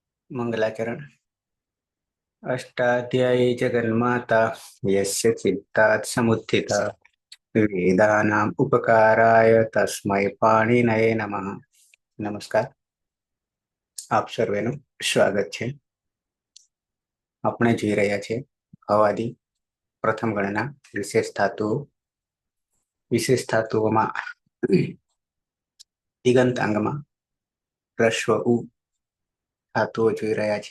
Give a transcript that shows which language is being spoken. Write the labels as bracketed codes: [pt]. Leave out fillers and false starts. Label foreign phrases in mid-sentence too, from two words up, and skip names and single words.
[sa] मंगलाचरण। अष्टाध्यायी जगन्माता यस्य चित्तात् समुत्थिता वेदानाम् उपकाराय तस्मै पाणिनये नमः। [gu] नमस्कार, આપ સર્વેનું સ્વાગત છે। આપણે જોઈ રહ્યા છે અવાદી પ્રથમ ગણના વિશેષ ધાતુઓમાં દિગંત અંગમાં રસ્વ ઉ ધાતુઓ જોઈ રહ્યા છે।